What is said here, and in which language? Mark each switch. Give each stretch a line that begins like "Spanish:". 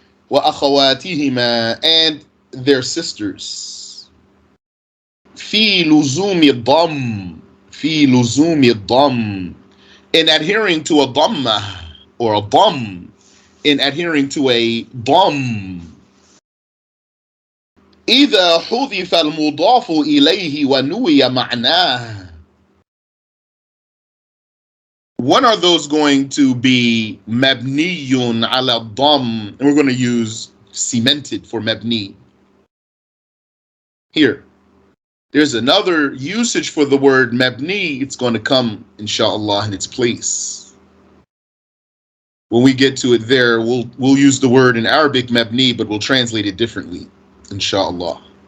English: وأخواتهما, and their sisters.
Arabic: في لزوم الضم, في لزوم الضم,
English: in adhering to a dhamma or a dam, in adhering to a dam.
Arabic: إذا حذف المضاف إليه ونوي معناه.
English: When are those going to be mabniyun ala dam? And we're going to use cemented for mabni. Here, there's another usage for the word mabni. It's going to come, inshallah, in its place. When we get to it there, we'll use the word in Arabic mabni, but we'll translate it differently, inshallah.